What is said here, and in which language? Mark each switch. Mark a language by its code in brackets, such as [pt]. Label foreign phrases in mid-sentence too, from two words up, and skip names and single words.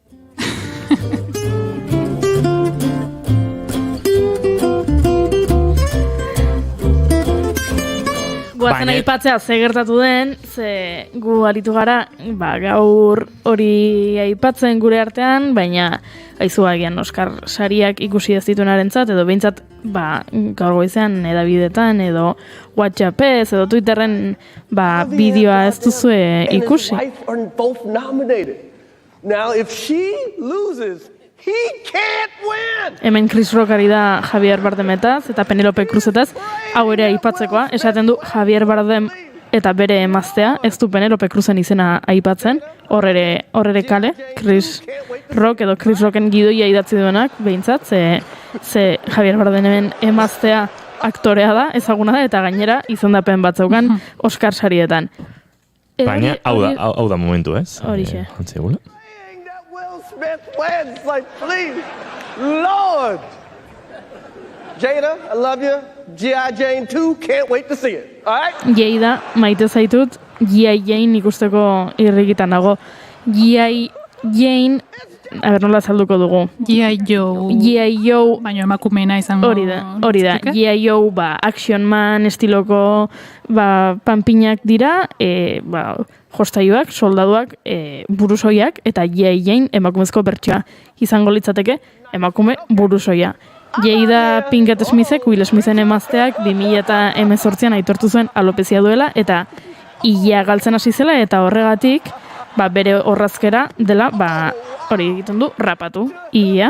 [eu] Guazen aipatzea ze gertatu den, ze gu aritu gara, gaur hori aipatzen gure artean, baina aizuagian Oscar sariak ikusi ez dituenarentzat, edo behintzat gaur goizean edabidetan, edo WhatsAppez, edo Twitterren bideoa ez duzue ikusi. [en] Now, if she loses, he can't win! [eu] Hemen Chris Rock ari da Javier Bardemetaz eta Penelope Cruzetaz, hau ere aipatzekoa, esaten du Javier Bardem eta bere emaztea, ez du Penelope Cruzen izena aipatzen, hor ere kale, Chris Rock edo Chris Rocken gidoia idatzi duenak, behintzat, ze Javier Bardemen emaztea aktorea da, ezaguna da, eta gainera izendapen bat zeukan Oscar sarietan. Baina, hau da momentu, ez? Horixe. [en] Smith wins, like, please, Lord. Jada, I love you. G.I. Jane 2, can't wait to see it. All right? [eu] Jada, maite zaitut, G.I. Jane ikusteko irrikitan nago. G.I. Jane, nola salduko dugu. G.I. Joe. Baina emakumeena izango. Hori da. G.I. Joe, Action Man estiloko, panpinak dira, jostaiuak, soldaduak, burusoiak, eta G.I. Jane emakumezko bertsoa izango litzateke emakume burusoia. Jada Pinkett Smithek, Will Smithen emazteak 2018an aitortu zuen alopezia duela, eta ia galtzen hasi zela, eta horregatik, bere orrazkera dela, hori egiten du, rapatu, ia.